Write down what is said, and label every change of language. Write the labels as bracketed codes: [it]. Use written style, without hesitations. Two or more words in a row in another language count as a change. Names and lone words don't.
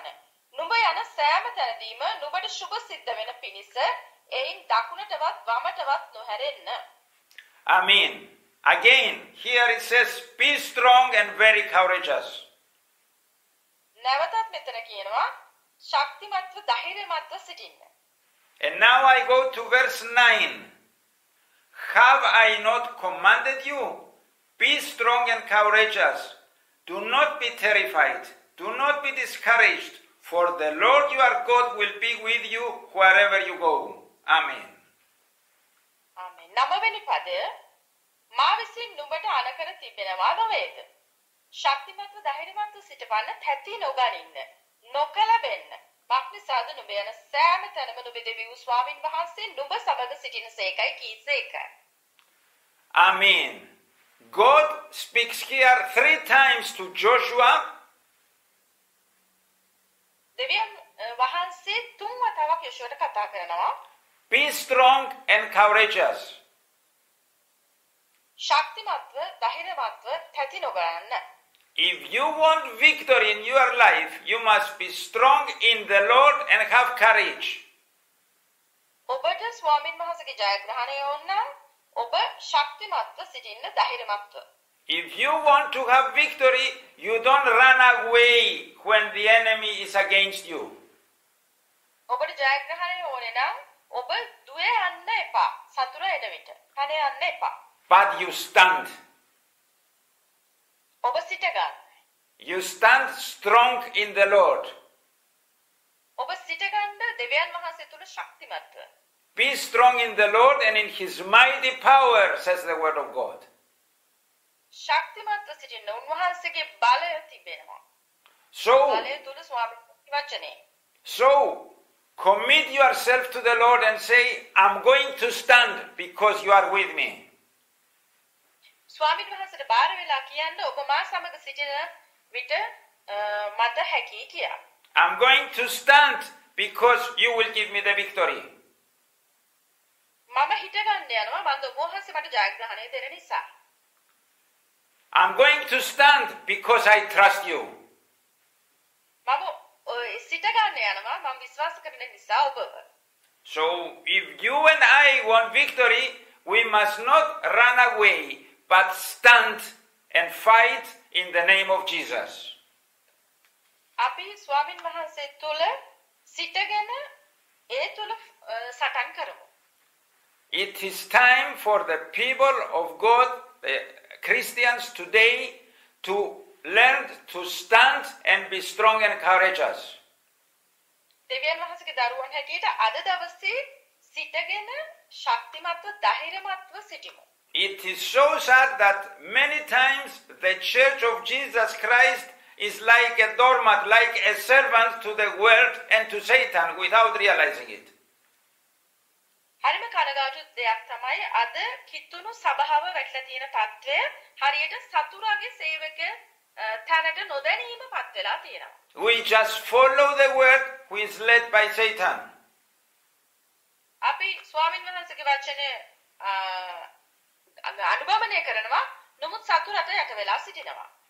[si] නුඹ යන සෑම තැනදීම නුඹට සුබ සිද්ධ වෙන පිණිස එයින් දකුණටවත් වමටවත් නොහැරෙන්න. [en] Amen. Again, here it says, be strong and very courageous. [si] නැවතත් මෙතන කියනවා ශක්තිමත්ව ධෛර්යමත්ව සිටින්න. [en] And now I go to verse 9. Have I not commanded you? Be strong and courageous. Do not be terrified. Do not be discouraged. For the Lord your God will be with you wherever you go. Amen. Amen. [si] 9 වෙනි පදය මා විසින් නුඹට අනකර තිබෙනවා නොවේද? ශක්තිමත්ව ධෛර්යමත්ව සිටපන්න තැති නොගනින්න. නොකලබෙන්න. මක්නිසාද නුඹ යන සෑම තැනම නුඹ දෙවියන් ස්වාමින් වහන්සේ නුඹ සමග සිටිනසේකයි කීසේක. [en] Amen. God speaks here 3 times to Joshua. [si] දෙවියන් වහන්සේ 3 වතාවක් යොෂුවට කතා කරනවා. [en] Be strong and courageous. [si] ශක්තිමත්ව ධෛර්යමත්ව තැති නොගන්න. [en] If you want victory in your life, you must be strong in the Lord and have courage. [si] ඔබට ස්වාමින් වහන්සේගේ ජයග්‍රහණය ඕන නම් ඔබ ශක්තිමත්ව සිටින්න ධෛර්යමත්ව. [en] If you want to have victory, you don't run away when the enemy is against you. [si] ඔබට ජයග්‍රහණය ඕනේ නම් ඔබ දුවේ යන්න එපා. සතුර එන විට කන යන්න එපා. [en] But you stand. [si] ඔබ සිට ගන්න. [en] You stand strong in the Lord. [si] ඔබ සිට ගන්න දෙවියන් වහන්සේ තුල ශක්තිමත්ව. [en] Be strong in the Lord and in his mighty power, says the word of God. [si] ශක්තිමත්ව සිටින්න උන්වහන්සේගේ බලය තිබෙනවා. [en] So, [si] බලය තුල ස්වාමීන් වචනේ. [en] So, commit yourself to the Lord and say, I'm going to stand because you are with me. [si] ස්වාමීන් වහන්සේට බාර වෙලා කියන්න ඔබ මා සමග සිටින විට මට හැකි කියා. [en] I'm going to stand because you will give me the victory. [si] මම හිට ගන්න යනවා මන්ද ඔබ වහන්සේ මට ජයග්‍රහණය දෙන නිසා. [en] I'm going to stand because I trust you. [si] මම සිට ගන්න යනවා මම විශ්වාස කරන නිසා ඔබව. [en] So, if you and I want victory, we must not run away, but stand and fight in the name of Jesus. [si] අපි ස්වාමින් වහන්සේ තුල සිටගෙන ඒ තුල සටන් කරමු. [en] It is time for the people of God, the Christians today, to learn to stand and be strong and courageous. [si] දෙවියන් වහන්සේගේ දරුවන් හැටියට අද දවසේ සිටගෙන ශක්තිමත්ව ධෛර්යමත්ව සිටිමු. [en] It is so sad that many times the Church of Jesus Christ is like a doormat, like a servant to the world and to Satan without realizing it. [si] හරිම කනගාටු දෙයක් තමයි අද කිතුණු සභාව වැටලා තියෙන තත්ත්වය හරියට සතුරාගේ සේවක තැනට නොදැනීම පත් වෙලා තියෙනවා. [en] We just follow the word who is led by Satan. [si] අපි ස්වාමින් වහන්සේගේ වචනේ අනුගමනය කරනවා නමුත් සතුරට යට වෙලා සිටිනවා.